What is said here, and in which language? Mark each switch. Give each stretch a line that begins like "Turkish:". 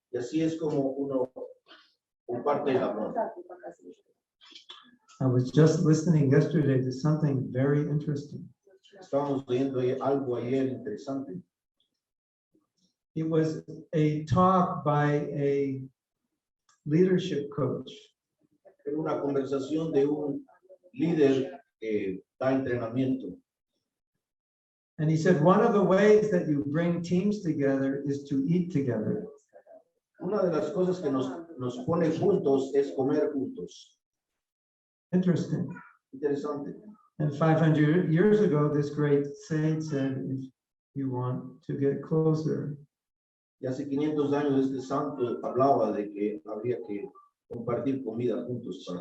Spanish: Y así es como uno comparte el amor.
English: I was just listening yesterday to something very interesting.
Spanish: Estábamos viendo algo ayer interesante.
English: It was a talk by a leadership coach.
Spanish: Era una conversación de un líder que da entrenamiento.
English: And he said, one of the ways that you bring teams together is to eat together.
Spanish: Una de las cosas que nos pone juntos es comer juntos.
English: Interesting.
Spanish: Interesante.
English: And 500 years ago, this great saint said, if you want to get closer,
Spanish: Y hace 500 años este santo hablaba de que habría que compartir comida juntos para